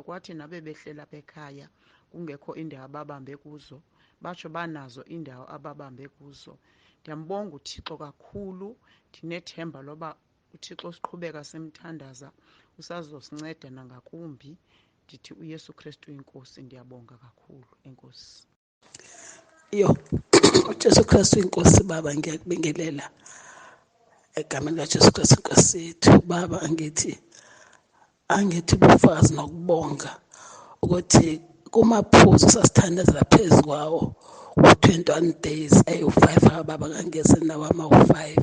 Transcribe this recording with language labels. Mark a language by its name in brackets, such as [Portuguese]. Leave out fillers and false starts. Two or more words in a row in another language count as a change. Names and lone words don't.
[Xhosa] Kwathi nabe behlela apha ekhaya kungekho indawo ababambe kuzo, batsho banazo indawo ababambe kuzo. Ndiyambonga uThixo kakhulu. Ndinethemba loba uThixo siqhubeka simthandaza usazosinceda nangakumbi. Ndithi uYesu Kristu inkosi. Ndiyabonga kakhulu, enkosi. [Zulu] uJesu Kristu inkosi. Baba, ngiyakubingelela egameni likaJesu Kristu inkosi yethu. Baba, angithi ubufakazi nokubonga ukuthi kumaphuzu sasithandazela phezu kwawo u-21 days ayi-5 baba, kangeze nawo ama-5.